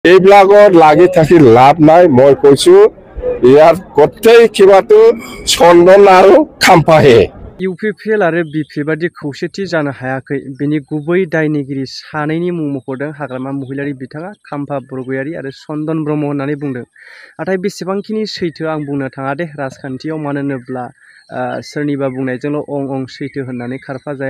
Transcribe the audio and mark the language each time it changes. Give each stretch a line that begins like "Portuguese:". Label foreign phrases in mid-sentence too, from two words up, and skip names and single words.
Assamese: এইবিলাকত লাগি থাকি লাভ নাই। মই কৈছো ইয়াৰ গোটেই কিবাটো চন্দন আৰু খাম্ফাহে।
Bodo: इउपिपिएल आरो बिपि बादि खौसेथि जानो हायाखै बेनि गुबै दायनिगिरि सानैनि मुं मख'दों हाग्रामा महिलारि बिथाङा खाम्फा बरगयारि आरो चन्दन ब्रह्म होननानै बुंदों। नाथाय बेसेबांखिनि सैथो आं बुंनो थाङा दे राजखान्थियाव, मानो होनोब्ला सोरनिबा बुंनायजोंल' अं अं सैथो होननानै खारफा जाया।